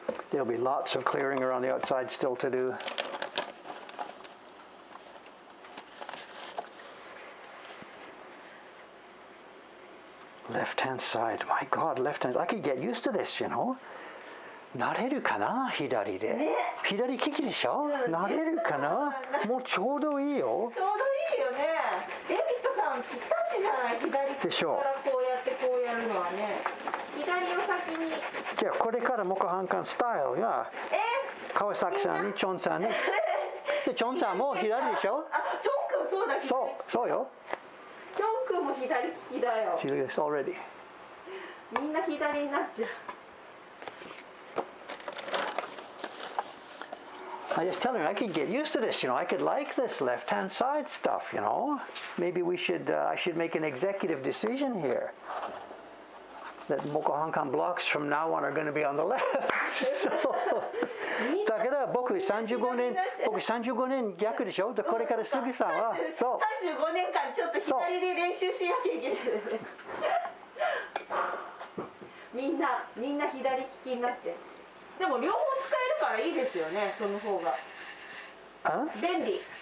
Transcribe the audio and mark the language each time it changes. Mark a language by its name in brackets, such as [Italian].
[English] There'll be lots of clearing around the outside still to do. Left-hand side. My God, left-hand. I could get used to this, you know. [Japanese] 慣れるかな、左で。ね、左利きでしょ、慣れるかな、もうちょうどいいよ。ちょうどいいよね。デビッドさんぴったしじゃない、左利きからこうやってこうやるのはね。左を先に。じゃあこれからモカハンカンスタイルが川崎さんにチョンさんに。でチョンさんも左でしょ。あ、チョン君そうだ。そうよ。チョン君も左利きだよ。 [English] See this already. [Japanese] みんな左になっちゃう。 [English] I just tell him I could get used to this, you know. I could like this left-hand side stuff, you know. Maybe I should make an executive decision here that Mokohankan blocks from now on are going to be on the left. [Japanese] So, だから僕35年逆でしょ。これから杉さんはそう35年間ちょっと左で練習しなきゃいけない。みんな左利きになって。でも両方使えるからいいですよね、その方が。便利。